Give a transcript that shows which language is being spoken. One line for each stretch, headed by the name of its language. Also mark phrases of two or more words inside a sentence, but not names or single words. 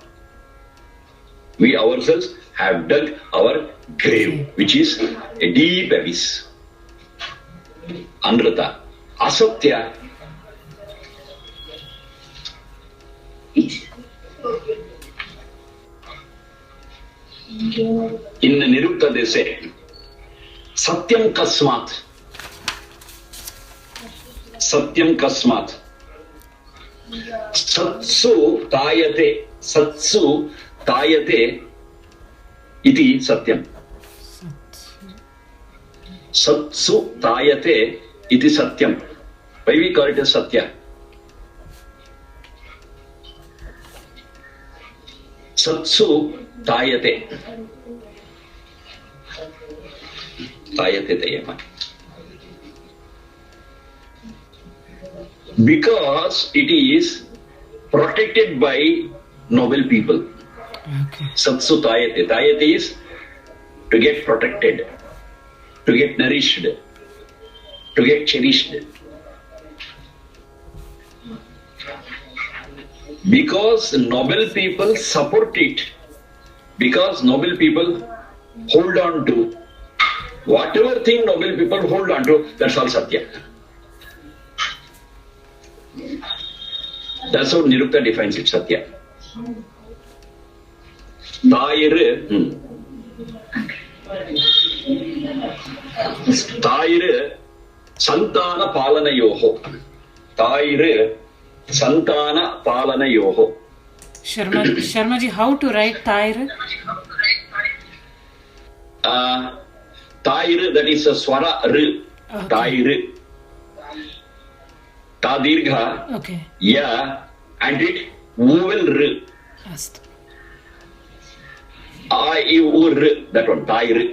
English: We ourselves have dug our grave, which is a deep abyss.
Sanskrit: अनृत। असत्य.
English: In Nirukta they say,
Sanskrit: सत्यं कस्मात्. सत्यं कस्मात्. सत्सु तायते. सत्सु तायते इति सत्यम्. सत्सु तायते इति सत्यम्.
English: Why we call it as Satya?
Sanskrit: सत्सु तायते। तायते तायम.
English: Because it is protected by noble people. Okay.
Sanskrit: सत्सु तायते.
English: Tayate is to get protected, to get nourished, to get cherished. Because noble people support it, because noble people hold on to whatever thing noble people hold on to, that's all Satya. That's how Nirukta defines it, Satya.
Sanskrit: तायृ सन्तान पालन योहो. तायृ सन्तान पालन योहो.
English: Sharmaji, how to write Tayir? Tayir, that is a swara R. Okay.
Sanskrit: तायृ। ता दीर्घ.
English: Okay. Ya. And it vowel R. Ast. I, U, R. That one. Tayir.